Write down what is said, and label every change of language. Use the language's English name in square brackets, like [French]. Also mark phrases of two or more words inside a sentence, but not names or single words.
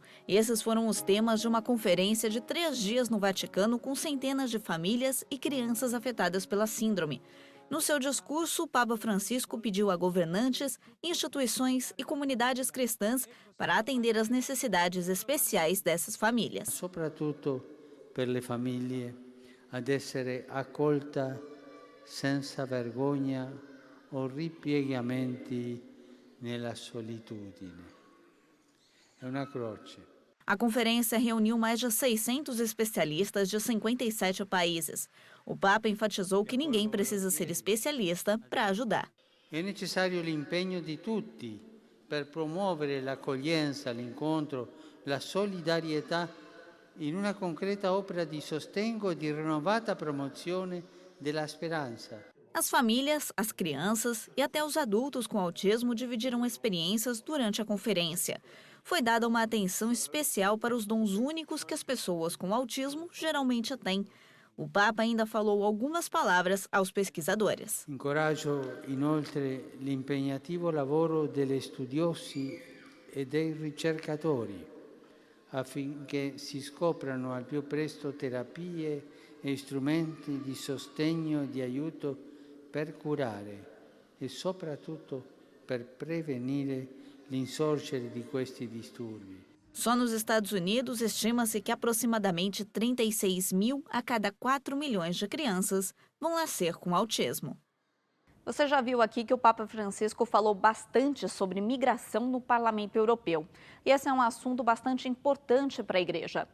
[Portuguese] Esses foram os temas de uma conferência de 3 dias no Vaticano com centenas de famílias e crianças afetadas pela síndrome. No seu discurso, o Papa Francisco pediu a governantes, instituições e comunidades cristãs para atender às necessidades especiais dessas famílias. [Italian] Soprattutto per le famiglie ad essere accolta senza vergogna o ripiegamenti nella solitudine. È una croce. [Portuguese] A conferência reuniu mais de 600 especialistas de 57 países. O Papa enfatizou que ninguém precisa ser especialista para ajudar. [Italian] È necessario l'impegno di tutti per promuovere l'accoglienza, l'incontro, la solidarietà in una concreta opera di sostegno e di rinnovata promozione della speranza. [Portuguese] As famílias, as crianças e até os adultos com autismo dividiram experiências durante a conferência. Foi dada uma atenção especial para os dons únicos que as pessoas com autismo geralmente têm. O Papa ainda falou algumas palavras aos pesquisadores. [Italian] Incoraggio inoltre l'impegnativo lavoro degli studiosi e dei ricercatori affinché si scoprano al più presto terapie e strumenti di sostegno e di aiuto per curare e soprattutto per prevenire l'insorgere di questi disturbi. [Portuguese] Só nos Estados Unidos, estima-se que aproximadamente 36 mil a cada 4 milhões de crianças vão nascer com autismo. Você já viu aqui que o Papa Francisco falou bastante sobre migração no Parlamento Europeu. E esse é um assunto bastante importante para a Igreja.